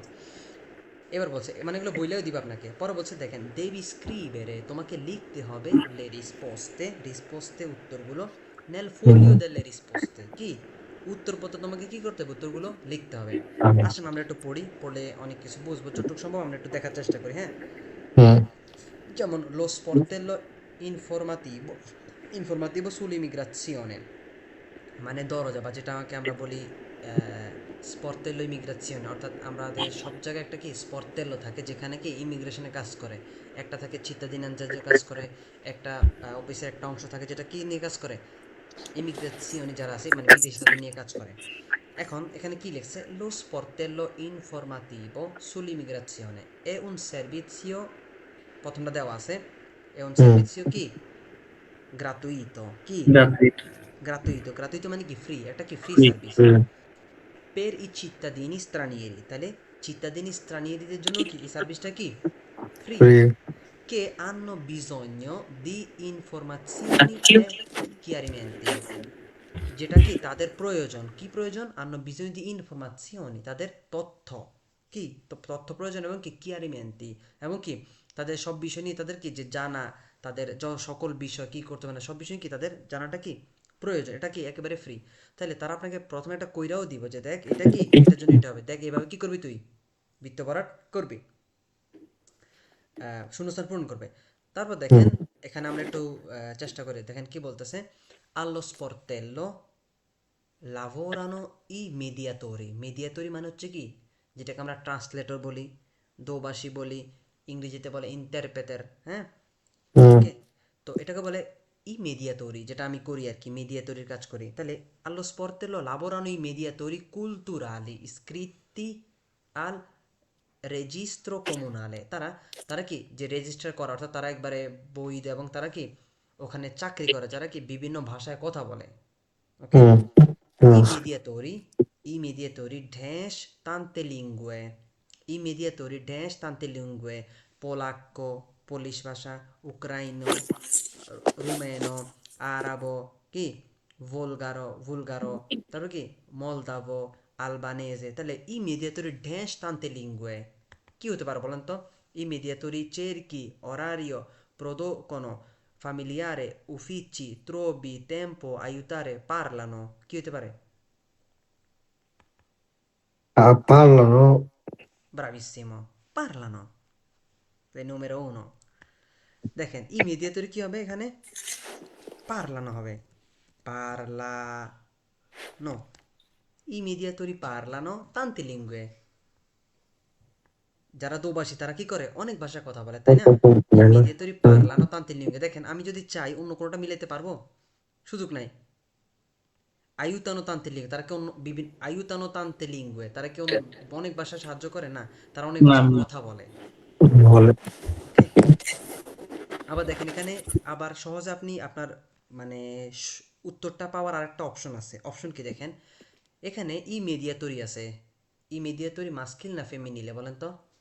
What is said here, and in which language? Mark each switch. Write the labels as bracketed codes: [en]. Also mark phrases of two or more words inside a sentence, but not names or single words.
[bn] এবার বলছে মানে এগুলো বইলেও দিবে আপনাকে। পরে বলছে দেখেন [it] devi scrivere, [bn] তোমাকে লিখতে হবে [it] le risposte, [bn] রিসপোস্তে উত্তরগুলো, [it] nel foglio delle risposte, [bn] কি উত্তরপত্র তোমাকে কি করতে হবে, উত্তরগুলো লিখতে হবে। আসেন আমরা একটু পড়ি, পড়লে অনেক কিছু বুঝবো, যতটুকু সম্ভব আমরা একটু দেখার চেষ্টা করি। হ্যাঁ, যেমন [it] lo sportello informativo informativo sull'immigrazione, [bn] মানে দরজা বা যেটাকে আমরা বলি [it] sportello immigrazione, [bn] অর্থাৎ আমাদের সব জায়গায় একটা কি স্পর্তেল্লো থাকে যেখানে কি ইমিগ্রেশনে কাজ করে। একটা থাকে চিত্তাদিনাঞ্জাজের কাজ করে, একটা অফিসের একটা অংশ থাকে যেটা কি নিয়ে কাজ করে, ইমিগ্রাজিওনে যারা আছে মানে বিদেশি তাদের নিয়ে কাজ করে। এখন এখানে কি লিখছে, [it] lo sportello informativo sull'immigrazione è un servizio, [bn] প্রথমটা দেওয়া আছে, [it] è un servizio কি gratuito, কি [bn] গ্রাজুয়েট। [it] gratuito, gratuito [bn] মানে কি ফ্রি, একটা কি ফ্রি সার্ভিস [it] per i cittadini stranieri, [bn] তাহলে [it] cittadini stranieriদের [bn] জন্য কি এই সার্ভিসটা কি ফ্রি, [it] che hanno bisogno di informazioni e chiarimenti, [bn] যেটা কি তাদের প্রয়োজন, কি প্রয়োজন, [it] hanno bisogno di informazioni, [bn] তাদের তথ্য, কি তথ্য প্রয়োজন, এবং কি chiarimenti, এবং কি তাদের সব বিষয় নিয়ে তাদের কি যে জানা, তাদের সকল বিষয় কি করতে পারে সব বিষয় কি তাদের জানাটা কি প্রয়োজন, এটা কি একেবারে ফ্রি। তাহলে তারা আপনাকে প্রথমে একটা কইরাও দিব যে দেখ এটা কি এটার জন্য এটা হবে, দেখ এইভাবে কি করবি তুই বৃত্ত ভরাট করবি, শূন্যস্থান পূরণ করবে। তারপর দেখেন এখানে আমরা একটু চেষ্টা করি, দেখেন কি বলতেছে, [it] allo sportello lavorano i mediatori, [bn] mediatori মানে হচ্ছে কি যেটাকে আমরা ট্রান্সলেটর বলি, দোভাষী বলি, ইংরেজিতে বলে ইন্টারপ্রেটার। হ্যাঁ, ওকে, তো এটাকে বলে [it] i mediatori, [bn] যেটা আমি করি আর কি, mediatoriর কাজ করি। [it] তাহলে allo sportello lavorano i mediatori culturali iscritti al registro comunale, [bn] তারা তারা কি যে রেজিস্টার করা, অর্থাৎ তারা একবারে বৈধ, এবং তারা কি ওখানে চাকরি করে, যারা কি বিভিন্ন ভাষায় কথা বলে। ওকে, [it] i mediatori dash tante lingue, i mediatori dash tante lingue, polacco, [bn] পোলিশ ভাষা, [it] ucraino, rumeno, arabo, [bn] কি ভুলগারো, তারপর কি [it] moldavo, albanese. তাহলে ই mediatori dash tante lingue [bn] কি হতে পারে বলেন তো, [it] ই mediatori cerchi orario producono familiare uffici trovi tempo aiutare parlano, [bn] কি হতে পারে, [it] Parlano. bravissimo, parlano, il numero uno। [bn] দেখেন [it] i mediatori [bn] কি হবে এখানে, [it] parlano হবে, parlano, i mediatori parlano tante lingue, [bn] যারা দোভাষী তারা কি করে অনেক ভাষায় কথা বলে, তাই না, [it] i mediatori parlano tante lingue. [bn] দেখেন আমি যদি চাই অন্য কোনোটা মিলাইতে পারবো, সুযোগ নাই। [it] aiutano tante lingue, [bn] তারা কি অন্য বিভিন্ন [it] aiutano tante lingue, [bn] তারা কি অনেক ভাষা সাহায্য করে না, তারা অনেক না ভাষায় না। কথা বলে। বলে ওকে, আবার দেখেন এখানে আবার সহজে আপনি আপনার মানে উত্তরটা পাওয়ার আরেকটা অপশন আছে। অপশন কি দেখেন, এখানে [it] i mediatori [bn] আছে, [it] i mediatori [bn] মাস্কিল না ফেমিনিলে বলেন তো,